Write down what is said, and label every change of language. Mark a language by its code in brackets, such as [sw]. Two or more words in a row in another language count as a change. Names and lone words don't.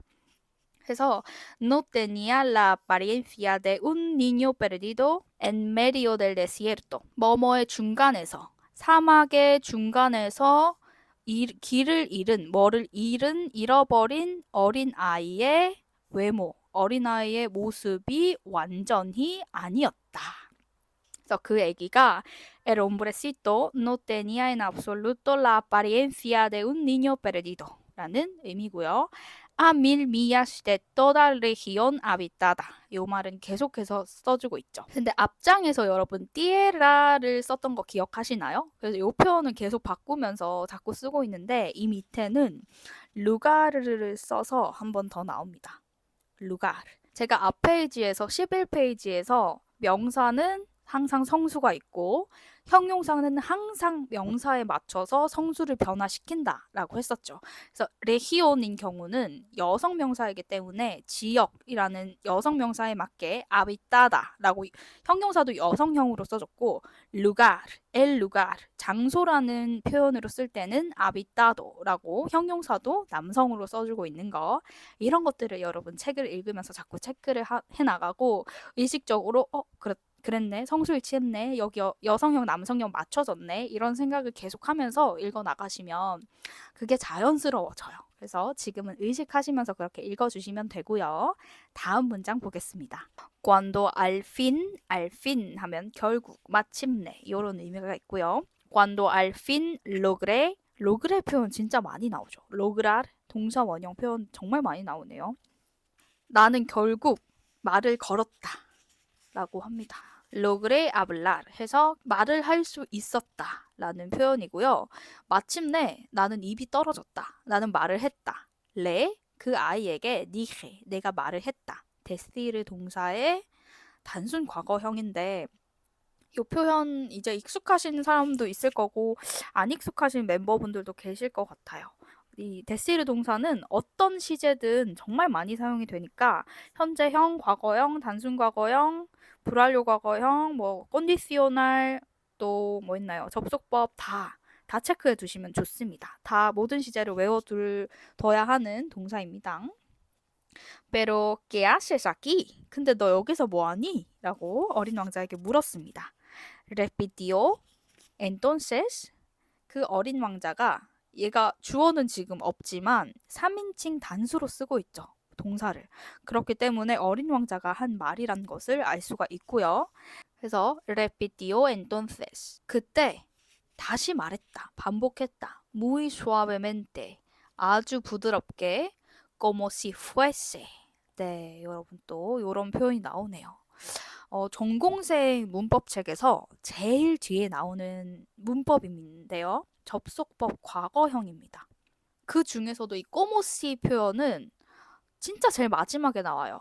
[es] 그래서 no tenía la apariencia de un niño perdido en medio del desierto. [ko] 뭐뭐의 중간에서 사막의 중간에서 길을 잃은, 잃어버린 어린아이의 외모, 어린아이의 모습이 완전히 아니었다. 그래서 그 애기가 [es] El hombrecito no tenía en absoluto la apariencia de un niño perdido [ko] 라는 의미고요. [es] A 1000 millas de toda región habitada. [ko] 이 말은 계속해서 써주고 있죠. 근데 앞장에서 여러분 tierra를 썼던 거 기억하시나요? 그래서 이 표현은 계속 바꾸면서 자꾸 쓰고 있는데 이 밑에는 lugar를 써서 한 번 더 나옵니다. lugar. 제가 앞 페이지에서 11페이지에서 명사는 항상 성수가 있고 형용사는 항상 명사에 맞춰서 성수를 변화시킨다 라고 했었죠. 그래서 레히온인 경우는 여성 명사이기 때문에 지역이라는 여성 명사에 맞게 아비따다 라고 형용사도 여성형으로 써졌고 lugar, [es] el lugar, [ko] 장소라는 표현으로 쓸 때는 아비따도 라고 형용사도 남성으로 써주고 있는 거 이런 것들을 여러분 책을 읽으면서 자꾸 체크를 해나가고 의식적으로 그랬네. 성수일치했네. 여기 여성형, 남성형 맞춰졌네. 이런 생각을 계속하면서 읽어나가시면 그게 자연스러워져요. 그래서 지금은 의식하시면서 그렇게 읽어주시면 되고요. 다음 문장 보겠습니다. [es] Cuando al fin [ko] 하면 결국, 마침내 이런 의미가 있고요. [es] Cuando al fin logré [ko] 표현 진짜 많이 나오죠. lograr 동사 원형 표현 정말 많이 나오네요. 나는 결국 말을 걸었다. 라고 합니다. [es] logré hablar [ko] 해서 말을 할 수 있었다 라는 표현이고요. 마침내 나는 입이 떨어졌다. 나는 말을 했다. 그 아이에게 dije 내가 말을 했다. decir 동사의 단순 과거형인데 이 표현 이제 익숙하신 사람도 있을 거고 안 익숙하신 멤버분들도 계실 것 같아요. 이 데시르 동사는 어떤 시제든 정말 많이 사용이 되니까 현재형, 과거형, 단순 과거형, 불완료 과거형, 뭐 컨디시오날 또 뭐 있나요? 접속법 다 체크해 두시면 좋습니다. 다 모든 시제를 외워둬야 하는 동사입니다. [es] Pero ¿qué haces aquí? [ko] 근데 너 여기서 뭐하니? 라고 어린 왕자에게 물었습니다. [es] Repitió. Entonces [ko] 그 어린 왕자가 얘가 주어는 지금 없지만 3인칭 단수로 쓰고 있죠. 동사를. 그렇기 때문에 어린 왕자가 한 말이란 것을 알 수가 있고요. [es] 그래서 repitió entonces. [ko] 그때 다시 말했다. 반복했다. [es] muy suavemente. [ko] 아주 부드럽게 [es] como si fuese. [ko] 네, 여러분 또 이런 표현이 나오네요. 전공생 문법책에서 제일 뒤에 나오는 문법인데요. 접속법 과거형입니다. 그 중에서도 이 꼬모시 표현은 진짜 제일 마지막에 나와요.